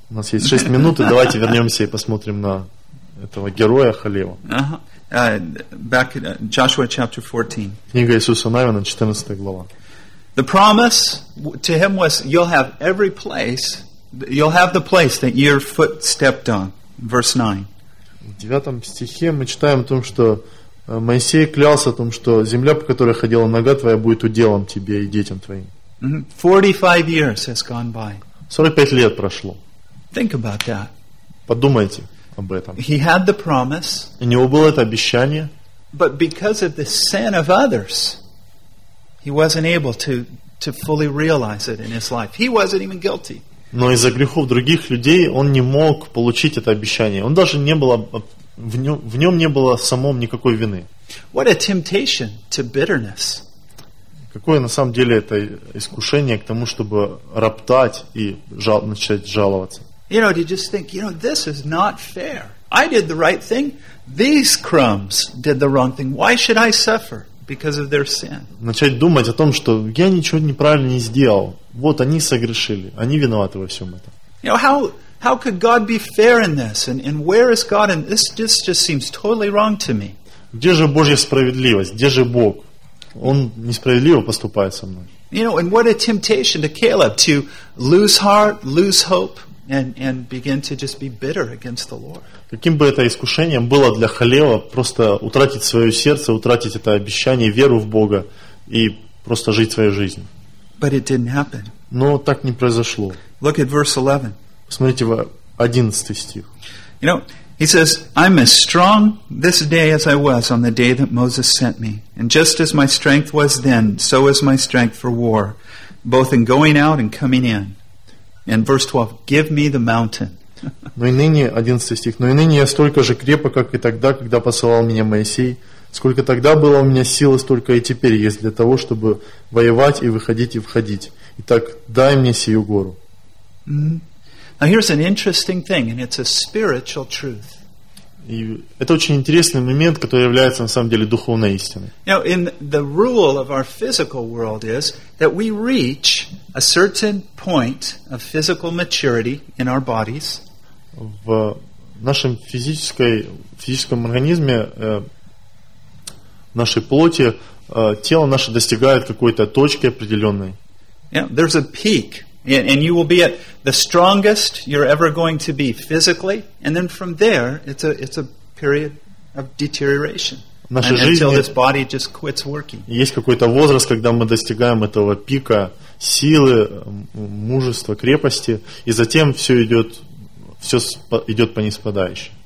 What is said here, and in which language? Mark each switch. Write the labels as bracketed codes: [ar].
[ru] У нас есть 6 минут, и давайте вернемся и посмотрим на этого героя Халева. [en] Back in Joshua chapter 14. [ru] Книга Иисуса Навина, 14 глава. [en] The promise to him was, you'll have every place, you'll have the place that your foot stepped on. Verse 9. [ru] В 9 стихе мы читаем о том, что Моисей клялся о том, что земля, по которой ходила нога твоя, будет уделом тебе и детям твоим. [en] 45 years has gone by. [ru] 45 лет прошло. [en] Think about that. [ru] Подумайте об этом. [en] He had the promise. [ru] У него было это обещание. [en] But because of the sin of others, he wasn't able to fully realize it in his life. He wasn't even guilty. [ru] Но из-за грехов других людей он не мог получить это обещание. Он даже не было в нем не было в самом никакой вины. [en] What a temptation to bitterness. [ru] Какое на самом деле это искушение к тому, чтобы роптать и начать жаловаться. [en] You know, you just think, you know, this is not fair. I did the right thing. These crumbs did the wrong thing. Why should I suffer because of their sin? [ru] Начать думать о том, что я ничего неправильно не сделал. Вот они согрешили. Они виноваты во всем этом. [en] You know, how could God be fair in this? And where is God? And this just seems totally wrong to me. [ru] Где же Божья справедливость? Где же Бог? Он несправедливо поступает со мной. [en] You know, and what a temptation to Caleb to lose heart, lose hope, and begin to just be bitter against the Lord. [ru] Каким бы это искушением было для Халева просто утратить свое сердце, утратить это обещание, веру в Бога и просто жить своей жизнью. [en] But it didn't happen. [ru] Но так не произошло. [en] Look at verse 11. [ru] Посмотрите в 11 стих. [en] You know, he says, I'm as strong this day as I was on the day that Moses sent me. And just as my strength was then, so is my strength for war, both in going out and coming in. And verse 12, give me the mountain. [ru] Но и ныне, 11 стих, но и ныне я столько же крепок, как и тогда, когда посылал меня Моисей. Сколько тогда было у меня силы, столько и теперь есть для того, чтобы воевать и выходить и входить. Итак, дай мне сию гору. Mm-hmm. [en] Now here's an interesting thing, and it's a spiritual truth. [ru] Это очень интересный момент, который является на самом деле духовной истиной. [en] Now, in the rule of our physical world is that we reach a certain point of physical maturity in our bodies. [ru] В нашем физическом организме нашей плоти тело наше достигает какой-то точки определенной. [en] Yeah, there's a peak. And you will be at the strongest you're ever going to be physically, and then from there it's a period of deterioration until this body just quits working. [ru] Есть какой-то возраст, когда мы достигаем этого пика силы, мужества, крепости, и затем все идет по ниспадающей.